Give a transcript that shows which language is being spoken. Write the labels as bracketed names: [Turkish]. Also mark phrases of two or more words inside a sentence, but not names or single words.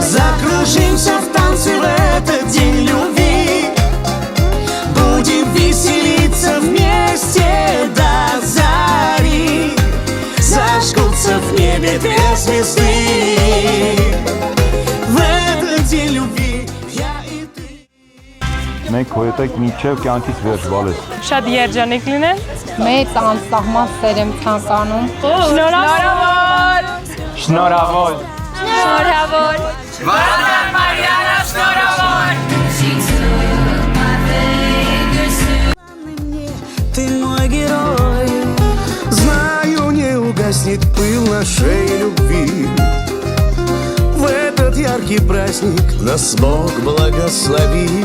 [Russian] Закружимся в танце в этот день любви, будем веселиться вместе до зари. Зажгутся в небе две звезды. В этот день любви я и ты. [Armenian] Մենք քո հետ եք մինչև կյանքից վերջ Վալես։ Շատ երջանիկ լինեն։ Մեծ անսահման սեր եմ ցանկանում։ Շնորհավոր։ Շնորհավոր։ Շնորհավոր։ Վարդան Մարիանա, շնորհավոր։ [Russian] Ты мой герой. Знаю, не угаснет пыл нашей любви. В этот яркий праздник нас Бог благословил.